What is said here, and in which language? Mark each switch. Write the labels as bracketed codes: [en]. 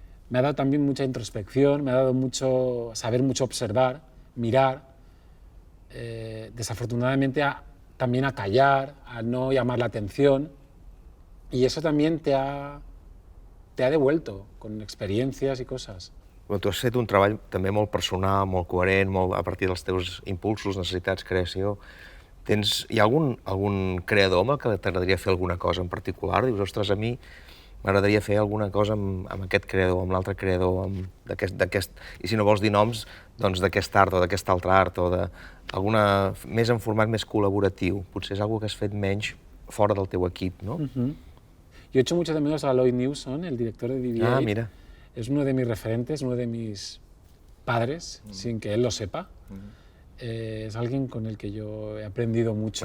[es] Me ha dado también mucha introspección, me ha dado saber mucho observar, mirar, desafortunadamente también a callar, a no llamar la atención, y eso también te ha devuelto con experiencias y cosas. [ca] Bueno, tu has fet un treball també molt personal, molt coherent, molt a partir dels teus impulsos, necessitats, creació. Hi ha algun creador amb el que t'agradaria fer alguna cosa en particular? Dius, ostres, a mi m'agradaria fer alguna cosa amb aquest creador, amb l'altre creador, i si no vols dir noms, doncs d'aquest art o d'aquest altre art, o alguna més en format més col·laboratiu. Potser és alguna que has fet menys fora del teu equip, no? [es] Yo he hecho mucho de menos a Lloyd Newson, el director de BB-8. Ah, mira. Es uno de mis referentes, uno de mis padres, sin que él lo sepa. Es alguien con el que yo he aprendido mucho.